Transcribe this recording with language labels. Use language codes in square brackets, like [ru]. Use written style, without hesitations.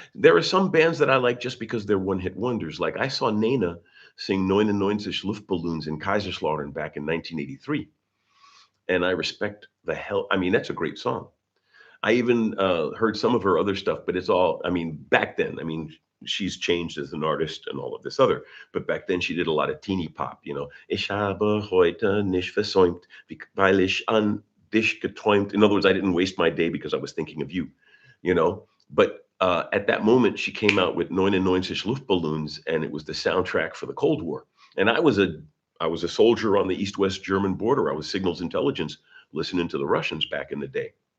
[en] There are some bands that I like just because they're one-hit wonders. Like I saw Nena sing "99 Luftballons" in Kaiserslautern back in 1983, and I respect the hell. I mean, that's a great song. I even heard some of her other stuff, but it's all. I mean, back then. I mean, she's changed as an artist and all of this other. But back then she did a lot of teeny pop, [de] Ich habe heute nicht versäumt, weil ich an dich geträumt. [en] In other words, I didn't waste my day because I was thinking of you, you know. But at that moment, she came out with 99 Luftballons, and it was the soundtrack for the Cold War. And I was a soldier on the East-West German border. I was signals intelligence, listening to the Russians back in the day.